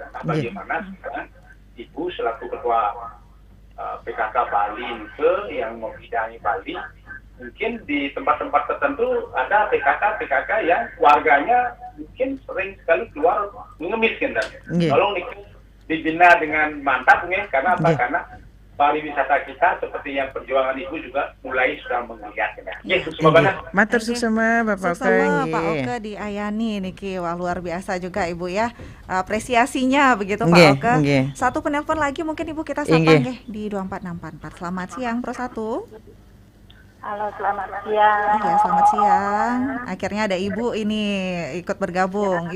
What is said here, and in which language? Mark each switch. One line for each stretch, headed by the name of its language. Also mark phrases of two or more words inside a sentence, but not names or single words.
Indonesian: Nah, bagaimana sekarang Ibu selaku ketua PKK Bali yang membidangi Bali, mungkin di tempat-tempat tertentu ada PKK yang warganya mungkin sering sekali keluar mengemis kan. Tolong dibina dengan mantap mungkin karena apa? Karena pariwisata kita seperti yang perjuangan Ibu juga mulai sudah menggeliat ya.
Balinese: Matur suksema Bapak Oka.
Indonesian: Pak Oka di Ayani niki, wah luar biasa juga Ibu ya. Apresiasinya begitu Pak Oka. Satu penelpon lagi mungkin Ibu kita sapa nggih di 24644. Selamat siang Pro 1. Halo, selamat siang. Iya, selamat siang. Akhirnya ada Ibu ini ikut bergabung.